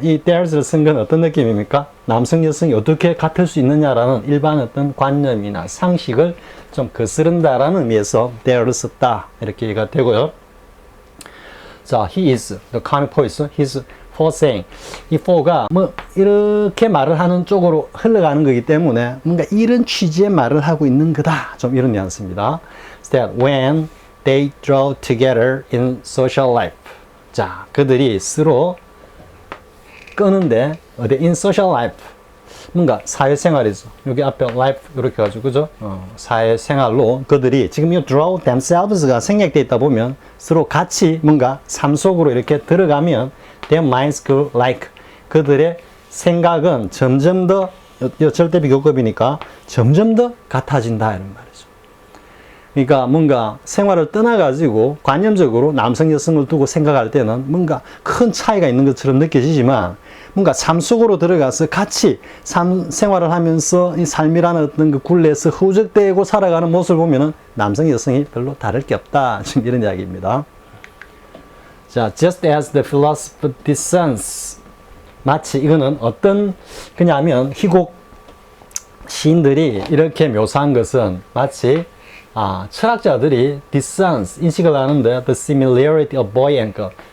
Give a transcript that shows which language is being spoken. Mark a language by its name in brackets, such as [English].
[Korean] 이 there's를 쓴 건 어떤 느낌입니까? 남성 여성이 어떻게 같을 수 있느냐라는 일반 어떤 관념이나 상식을 좀 거스른다라는 의미에서 there'를 썼다. 이렇게 얘기가 되고요. 자, [English] he is the comic poet. He's for saying. [Korean] 이 for가 뭐 이렇게 말을 하는 쪽으로 흘러가는 거기 때문에 뭔가 이런 취지의 말을 하고 있는 거다. 좀 이런 뉘앙스입니다. [English] That when they draw together in social life. [Korean] 자, 그들이 서로 끄는데 어디 in social life 뭔가 사회생활이죠. 여기 앞에 life 이렇게 가지고 그죠? 사회생활로 그들이 지금 이 draw themselves가 생략되어 있다 보면 서로 같이 뭔가 삶 속으로 이렇게 들어가면 [English] their minds grow like [Korean] 그들의 생각은 점점 더 절대 비교급이니까 점점 더 같아진다 이런 말이죠. 그러니까 뭔가 생활을 떠나가지고 관념적으로 남성 여성을 두고 생각할 때는 뭔가 큰 차이가 있는 것처럼 느껴지지만 뭔가 삶 속으로 들어가서 같이 생활을 하면서 이 삶이라는 어떤 그 굴레에서 후적대고 살아가는 모습을 보면은 남성 여성이 별로 다를 게 없다. 지금 이런 이야기입니다. [English] 자, just as the philosopher discerns. [Korean] 마치 이거는 어떤 그냐면 희곡 시인들이 이렇게 묘사한 것은 마치 철학자들이 discerns 인식을 하는데 [English] the similarity of boy and girl.